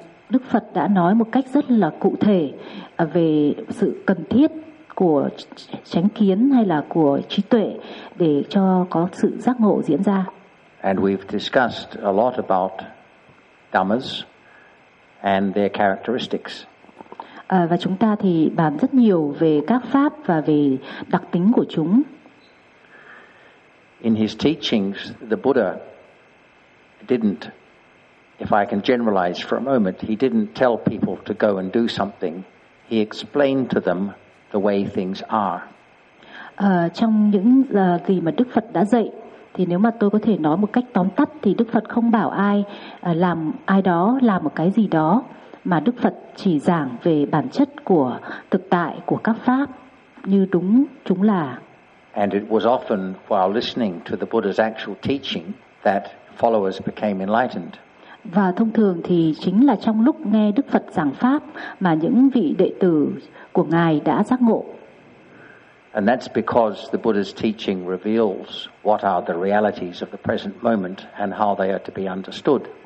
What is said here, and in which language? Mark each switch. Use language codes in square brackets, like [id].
[vi] Đức Phật đã nói một cách rất là cụ thể về sự cần thiết của chánh kiến hay là của trí tuệ để cho có sự giác ngộ diễn ra. [en] And we've discussed a lot about dhammas and their characteristics. [vi] Và chúng ta thì bàn rất nhiều về các pháp và về đặc tính của chúng. [en] In his teachings, the Buddha didn't, if I can generalize for a moment, he didn't tell people to go and do something. He explained to them the way things are. [vi] Trong những gì mà Đức Phật đã dạy, thì nếu mà tôi có thể nói một cách tóm tắt, thì Đức Phật không bảo ai làm ai đó làm một cái gì đó, mà Đức Phật chỉ giảng về bản chất của thực tại của các pháp như đúng chúng là. [en] And it was often while listening to the Buddha's actual teaching that followers became enlightened. [vi] Và thông thường thì chính là trong lúc nghe Đức Phật giảng pháp mà những vị đệ tử của ngài đã giác ngộ. [en] And that's because the Buddha's teaching reveals what are the realities of the present moment and how they are to be understood.